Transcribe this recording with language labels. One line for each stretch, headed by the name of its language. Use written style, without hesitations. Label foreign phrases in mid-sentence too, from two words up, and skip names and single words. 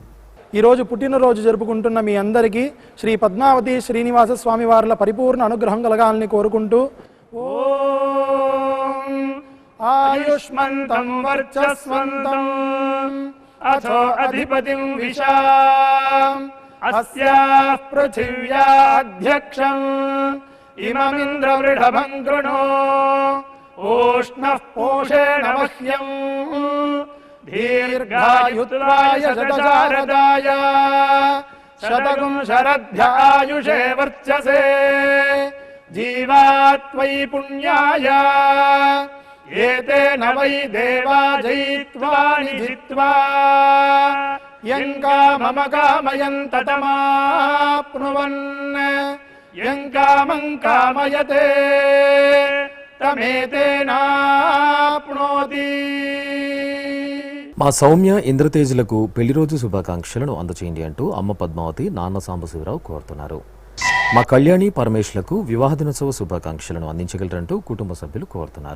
Telugu: ఈరోజు పుట్టినరోజు జరుపుకుంటున్న మీ అందరికీ శ్రీ పద్మావతి శ్రీనివాస స్వామి వార్ల పరిపూర్ణ అనుగ్రహం కలగాలని కోరుకుంటూ
Sanskrit: ఓం ఆయుష్మంతం వర్చస్వంతం అథో అధిపతిం విశాం అస్యాః పృథివ్యాధ్యక్షం इममिन्द्रवृषभं कृणो ऊष्णः पोषेण मह्यम् दीर्घायुत्वाय शतशारदाय शतगुं शरद्भ्य आयुषे वर्चसे जीवात्वयि पुण्याय एतेन वै देवा जयित्वा निधित्वा यं कामम कामयन्त तमाप्नुवन् यं कामं कामयते తమేతేనాప్నోతి.
Telugu: మా సౌమ్య ఇంద్రతేజులకు పెళ్లి రోజు శుభాకాంక్షలను అందచేయండి అంటూ అమ్మ పద్మావతి నాన్న సాంబశివరావు కోరుతున్నారు. మా కళ్యాణి పరమేశ్లకు వివాహ దినోత్సవ శుభాకాంక్షలను అందించగలరంటూ కుటుంబ సభ్యులు కోరుతున్నారు.